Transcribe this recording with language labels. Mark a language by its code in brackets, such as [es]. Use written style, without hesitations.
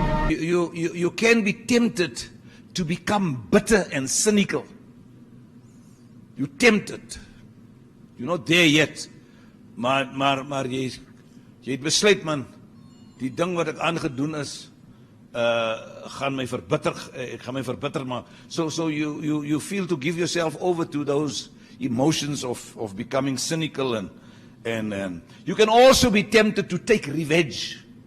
[en] You can be tempted to become bitter and cynical. You're tempted. You're not there yet. [af] Maar jy het besluit, man, die ding wat ek aangedoen is, gaan my verbitter, ek gaan my verbitter maak. [en] So you feel to give yourself over to those emotions of becoming cynical and you can also be tempted to take revenge.